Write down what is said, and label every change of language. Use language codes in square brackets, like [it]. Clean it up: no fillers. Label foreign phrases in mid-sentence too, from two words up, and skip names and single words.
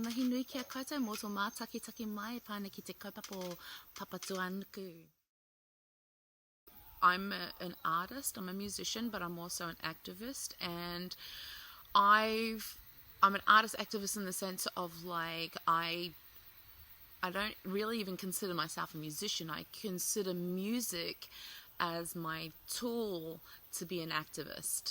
[mi] nui kia koutou mō tō mātakitaki mai pāna ki te kaupapa papatuanuku. [en] I'm an artist, I'm a musician, but I'm also an activist, and I'm an artist activist in the sense of like I don't really even consider myself a musician. I consider music as my tool to be an activist.